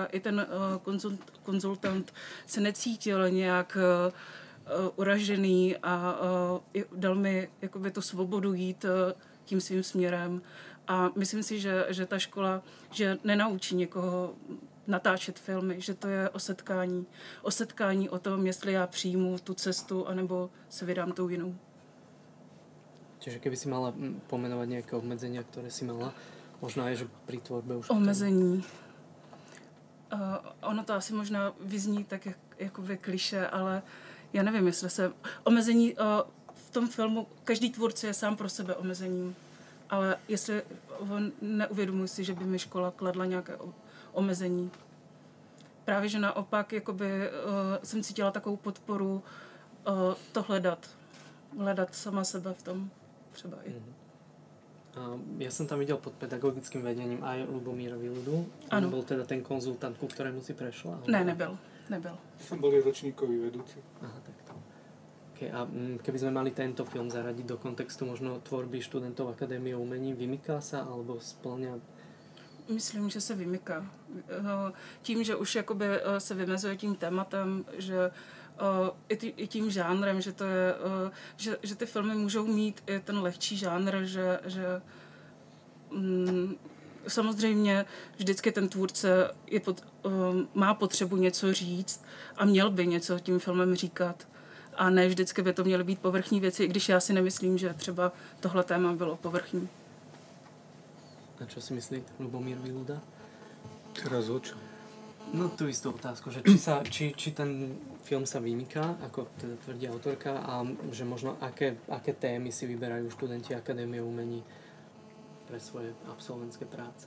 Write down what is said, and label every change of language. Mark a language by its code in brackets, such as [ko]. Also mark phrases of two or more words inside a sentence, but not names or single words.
[cs] I ten konzultant se necítil nějak uražený a dal mi tu svobodu jít tím svým směrem. A myslím si, že ta škola že nenaučí někoho natáčet filmy, že to je o setkání o tom, jestli já přijmu tu cestu, anebo se vydám tou jinou. [sk] Čiže keby si mala pomenovať nejaké obmedzenia, ktoré si mala, možno aj, že pri tvorbe už... [cs] Omezení. Ono to asi možná vyzní tak jakoby kliše, ale já nevím, jestli se... Omezení v tom filmu, každý tvůrce je sám pro sebe omezením, ale jestli neuvědomuji si, že by mi škola kladla nějaké omezení. Právě, že naopak jsem cítila takovou podporu to hledat sama sebe v tom třeba i. [sk] Ja som tam videl pod pedagogickým vedením aj Ľubomíra Viludu. On bol teda ten konzultant, ku ktorému si prešla? [cs] Ne, nebyl. [sk] Som boli ročníkový vedúci. Aha, takto. Okay, a keby sme mali tento film zaradiť do kontextu možno tvorby študentov Akadémie umení, vymyká sa alebo splňa? [cs] Myslím, že se vymyká. Tím, že už se vymezuje tím tématem, že i tím žánrem, že to je, že ty filmy můžou mít i ten lehčí žánr, že samozřejmě vždycky ten tvůrce má potřebu něco říct a měl by něco tím filmem říkat. A ne vždycky by to měly být povrchní věci, i když já si nemyslím, že třeba tohle téma bylo povrchní. [sk] A čo si myslí Ľubomír Viluda? Teraz o čom? No tú istú otázku, že či ten film sa vymyká, ako teda tvrdí autorka, a že možno aké témy si vyberajú študenti Akadémie umení pre svoje absolventské práce.